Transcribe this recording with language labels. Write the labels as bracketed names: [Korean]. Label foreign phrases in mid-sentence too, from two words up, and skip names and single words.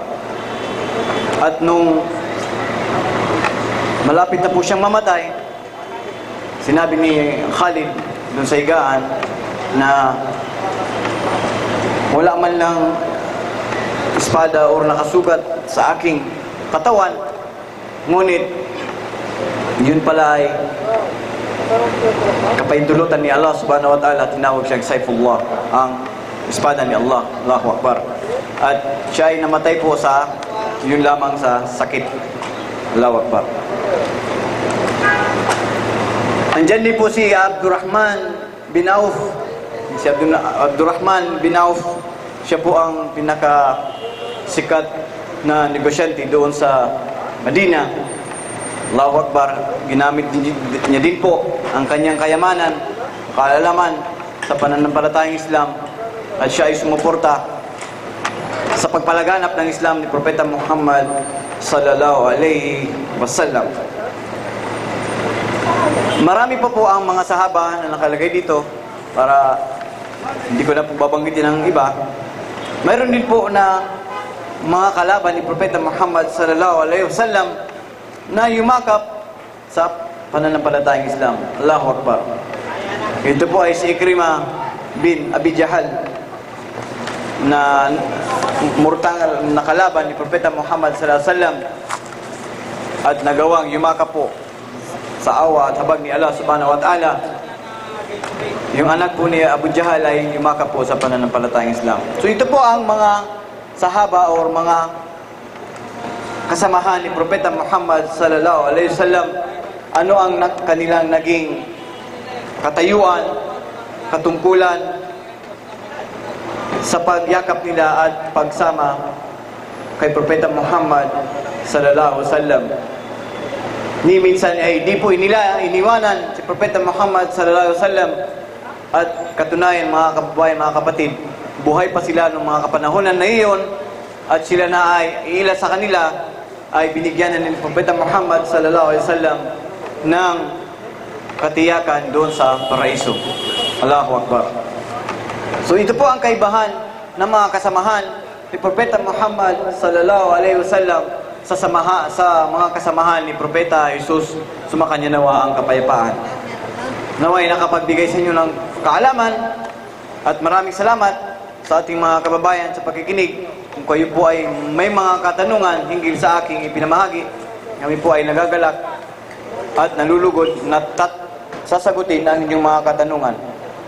[Filipino] At nung malapit na po siyang mamatay, sinabi ni Khalid dun sa higaan na wala man lang espada o nakasugat sa aking katawan, ngunit yun pala ay kapaintulutan ni Allah [Arabic] سبحانه وتعالى. [Filipino] Tinawag siyang Saifullah, ang espada ni Allah. [Arabic] الله أكبر. [Filipino] At siya ay namatay po sa yun lamang sa sakit. [Arabic] الله أكبر. [Filipino] Andyan din po si Abdurrahman bin Auf. Si Abdurrahman bin Auf, siya po ang pinakasikat na negosyante doon sa Medina. [Arabic] الله أكبر. [Filipino] Ginamit niya din po ang kanyang kayamanan, kaalaman sa pananampalatayang Islam, at siya ay sumuporta sa pagpalaganap ng Islam ni Propeta Muhammad [Arabic] صلى الله عليه وسلم. [Filipino] Marami pa po ang mga sahaba na nakalagay dito para hindi ko na po babanggitin ang iba. Mayroon din po na mga kalaban ni Propeta Muhammad [Arabic] صلى الله عليه وسلم [Filipino] na yumakap sa pananampalatayang Islam. [Arabic] الله أكبر. [Filipino] Ito po ay si Ikrimah bin Abi Jahal na murtang nakalaban ni Propeta Muhammad [Arabic] صلى الله عليه وسلم [Filipino] at nagawang yumakap po sa awa at habag ni Allah [Arabic] سبحانه وتعالى. [Filipino] Yung anak po ni Abu Jahal ay yumakap po sa pananampalatayang Islam. So ito po ang mga sahaba or mga kasamahan ni Propeta Muhammad [Arabic] صلى الله عليه وسلم. [Filipino] Ano ang kanilang naging katayuan, katungkulan sa pagyakap nila at pagsama kay Propeta Muhammad [Arabic] صلى الله عليه وسلم. [Filipino] Ni minsan ay di po nila iniwanan si Propeta Muhammad [Arabic] صلى الله عليه وسلم, [Filipino] at katunayan mga kababayan, mga kapatid, buhay pa sila noong mga kapanahonan na iyon, at sila na ay iila sa kanila ay binigyan na ni Propeta Muhammad [Arabic] صلى الله عليه وسلم [Filipino] ng katiyakan doon sa paraiso. [Arabic] الله أكبر. [Filipino] So ito po ang kaibahan ng mga kasamahan ni Propeta Muhammad [Arabic] صلى الله عليه وسلم [Filipino] sa mga kasamahan ni Propeta Jesus. Sumakanya nawa ang kapayapaan. Naway nakapagbigay sa inyo ng kaalaman, at maraming salamat sa ating mga kababayan sa pakikinig. Kung kayo po ay may mga katanungan hinggil sa aking ipinamahagi, kami po ay nagagalak at nalulugod na sasagutin ang inyong mga katanungan.